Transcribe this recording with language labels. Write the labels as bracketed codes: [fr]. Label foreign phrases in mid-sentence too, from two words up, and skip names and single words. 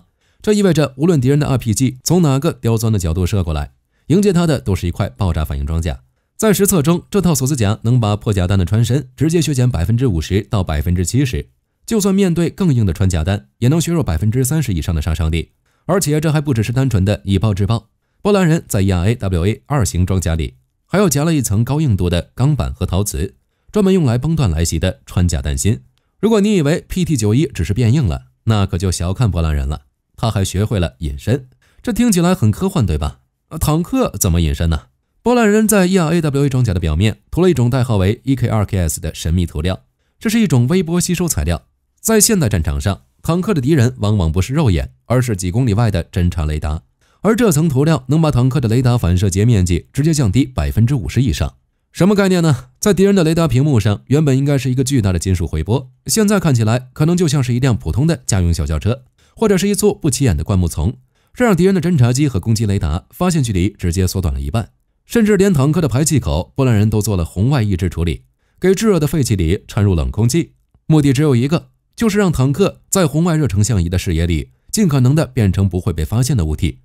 [zh] 這意味着無論敵人的 RPG 從哪個刁鑽的角度射過來，迎接它的都是一塊爆炸反应裝甲。在實測中，這套锁子甲能把破甲彈的穿身直接削減 50% 到 70%， 就算面對更硬的穿甲彈，也能削弱 30% 以上的杀傷力。而且这還不只是單純的以爆制爆，波蘭人在 ERAWA 2 型裝甲裡還要夾了一層高硬度的鋼板和陶瓷，專門用來崩斷來襲的穿甲彈芯。如果你以為 PT91 只是變硬了，那可就小看波蘭人了，他還學會了隱身。這聽起來很科幻，對吧？坦克怎麼隱身呢？波蘭人在 ERAWA 裝甲的表面塗了一種代號為 EK2KS 的神秘涂料，這是一種微波吸收材料。在現代戰場上，坦克的敌人往往不是肉眼，而是幾公里外的侦察雷達，而這層塗料能把坦克的雷達反射截面積直接降低 50% 以上。什麼概念呢？在敵人的雷達屏幕上，原本應該是一個巨大的金屬回波，現在看起来可能就像是一輛普通的家用小轿車，或者是一簇不起眼的灌木叢，這讓敵人的偵察機和攻擊雷達發現距離直接縮短了一半。甚至連坦克的排气口，波蘭人都做了红外抑制處理，給炙熱的废气裡摻入冷空氣，目的只有一個，就是讓坦克在紅外热成像儀的視野裡盡可能的變成不會被發現的物体。